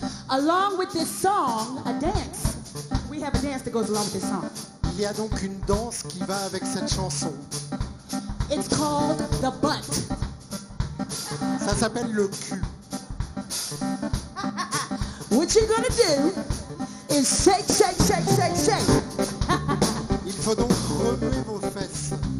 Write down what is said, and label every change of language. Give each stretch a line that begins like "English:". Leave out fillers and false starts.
English: Along with this song, a dance. We have a dance that goes along with this song.
French: Il y a donc une danse qui va avec cette chanson.
English: It's called the butt.
French: Ça s'appelle le cul.
English: What you're gonna do is shake, shake, shake, shake, shake.
French: Il faut donc remuer vos fesses.